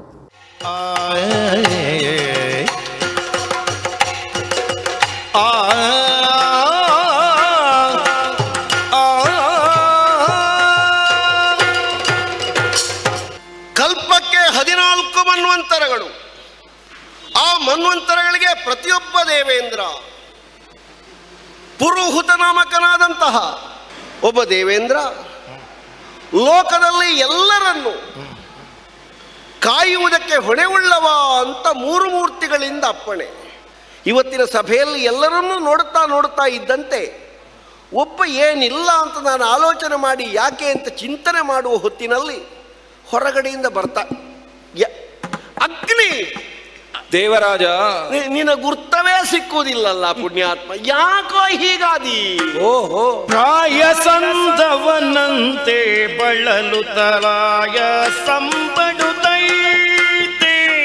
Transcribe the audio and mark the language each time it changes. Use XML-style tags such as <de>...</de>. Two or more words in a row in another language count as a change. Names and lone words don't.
<kn>ಕಲ್ಪಕ್ಕೆ 14 ಮನ್ವಂತರಗಳು. ಆ ಮನ್ವಂತರಗಳಿಗೆ ಪ್ರತಿಯೊಬ್ಬ ದೇವೇಂದ್ರ ಪುರುಹುತ ನಾಮಕನಾದಂತಹ ಒಬ್ಬ ದೇವೇಂದ್ರ ಲೋಕದಲ್ಲಿ ಎಲ್ಲರನ್ನು ಕಾಯುವುದಕ್ಕೆ ಹೊಣೆಯುಳ್ಳವ ಅಂತ 3 ಮೂರ್ತಿಗಳಿಂದ ಅಪ್ಪಣೆ. ಇವತ್ತಿನ ಸಭೆಯಲ್ಲಿ ಎಲ್ಲರನ್ನೂ ನೋಡುತ್ತಾ ಇದ್ದಂತೆ ಒಬ್ಬ ಏನಿಲ್ಲ ಅಂತ ನಾನು ಆಲೋಚನೆ ಮಾಡಿ ಯಾಕೆ ಅಂತ ಚಿಂತನೆ ಮಾಡುವ ಹೊತ್ತಿನಲ್ಲಿ ಹೊರಗಡೆಯಿಂದ ಬರ್ತಾ ಅಗ್ನಿ ದೇವರಾಜ, ನಿನ್ನ ಗುರ್ತವೇ ಸಿಕ್ಕುವುದಿಲ್ಲಲ್ಲ ಪುಣ್ಯಾತ್ಮ, ಯಾಕೋ ಹೀಗಾದಿ? ಓಹೋ, ಪ್ರಾಯ ಸಂಧವನಂತೆ ಬಳಲು ತಲಾಯ ಸಂಬಡುತ್ತೈತೆ</kn>